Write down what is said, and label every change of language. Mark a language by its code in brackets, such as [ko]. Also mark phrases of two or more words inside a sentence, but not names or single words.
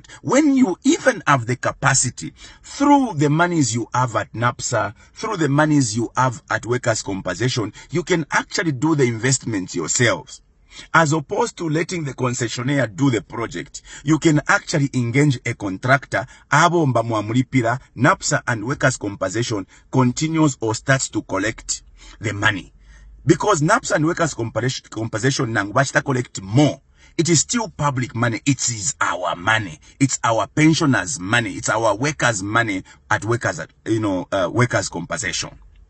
[en] When you even have the capacity, through the monies you have at NAPSA, through the monies you have at workers' compensation, you can actually do the investments yourselves. As opposed to letting the concessionaire do the project, you can actually engage a contractor. [bem] Abomba muamulipira, [en] NAPSA and workers' compensation continues or starts to collect the money. Because NAPSA and workers' compensation nangwachita collect more. It is still public money. It is our money. It's our pensioners' money. It's our workers' money at workers' compensation.